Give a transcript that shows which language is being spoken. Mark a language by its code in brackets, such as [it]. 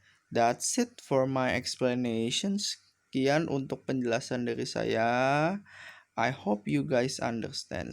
[en] That's it for my explanation. [id] Sekian untuk penjelasan dari saya. [en] I hope you guys understand.